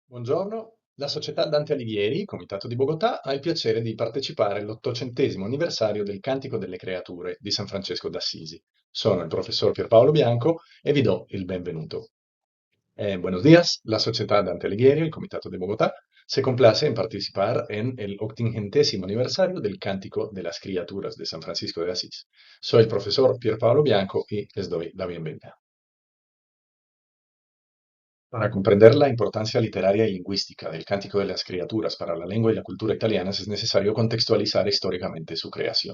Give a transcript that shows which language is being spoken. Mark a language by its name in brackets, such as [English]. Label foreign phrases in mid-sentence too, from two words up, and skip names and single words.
[Italian] Buongiorno, la Società Dante Alighieri, Comitato di Bogotà, ha il piacere di partecipare all'800° anniversario del Cantico delle Creature di San Francesco d'Assisi. Sono [Spanish] el profesor [Italian] Pierpaolo Bianco e vi do il benvenuto. [Spanish] Buenos días, la Sociedad Dante Alighieri, el Comitato de Bogotá, se complace en participar en el 800° aniversario del Cántico de las Criaturas de San Francisco de Asís. Soy el profesor Pierpaolo Bianco y les doy la bienvenida. Para comprender la importancia literaria y lingüística del Cántico de las Criaturas para la lengua y la cultura italianas es necesario contextualizar históricamente su creación.